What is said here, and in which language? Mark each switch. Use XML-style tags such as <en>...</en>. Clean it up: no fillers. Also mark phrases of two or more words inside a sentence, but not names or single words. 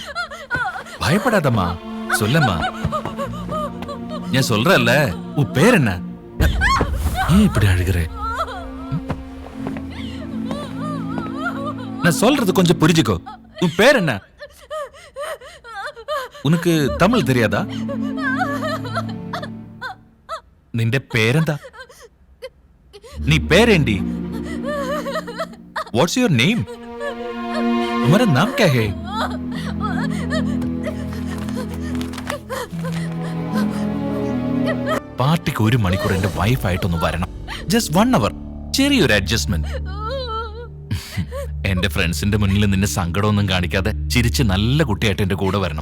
<ta>பயப்படாதம்மா, சொல்லம்மா. நான் சொல்றேன்ல, உன் பேர் என்ன? ஏன் இப்படி அழுகிற? நான் சொல்றது கொஞ்சம் புரிஞ்சுக்கோ. உன் பேர் என்ன? உனக்கு தமிழ் தெரியாதா?</ta> <ml>നിന്റെ പേരെന്താ? നീ പേരേണ്ടി?</ml> <en>What's your name?</en> <hi>तुम्हारा नाम क्या है?</hi> <ml>പാർട്ടിക്ക് 1 മണിക്കൂർ എന്റെ വൈഫായിട്ടൊന്ന് വരണം.</ml> <en>just 1 hour.</en> <ml>ചെറിയൊരു അഡ്ജസ്റ്റ്മെന്റ്. എന്റെ ഫ്രണ്ട്സിന്റെ മുന്നിൽ നിന്നെ സങ്കടമൊന്നും കാണിക്കാതെ ചിരിച്ച് നല്ല കുട്ടിയായിട്ട് എന്റെ കൂടെ വരണം.</ml>